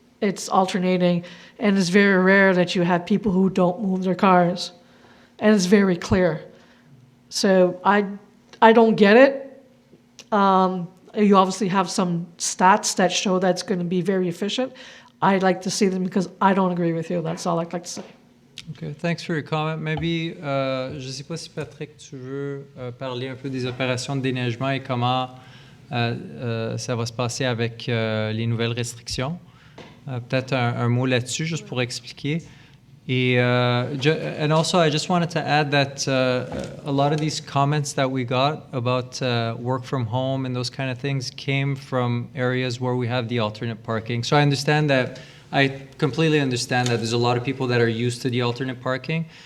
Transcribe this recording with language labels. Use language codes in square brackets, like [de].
[en] It's alternating, and it's very rare that you have people who don't move their cars, and it's very clear. So I don't get it. You obviously have some stats that show that's going to be very efficient. I'd like to see them because I don't agree with you. That's all I'd like to say. Okay, thanks for your comment. [fr] Maybe, je ne sais pas si Patrick, tu veux parler un peu des opérations de déneigement et comment ça va se passer avec les nouvelles restrictions. Peut-être un mot là-dessus, juste pour expliquer. [en] And also, I just wanted to add that a lot of these comments that we got about work from home and those kind of things came from areas where we have the alternate parking. So I completely understand that there's a lot of people that are used to the alternate parking.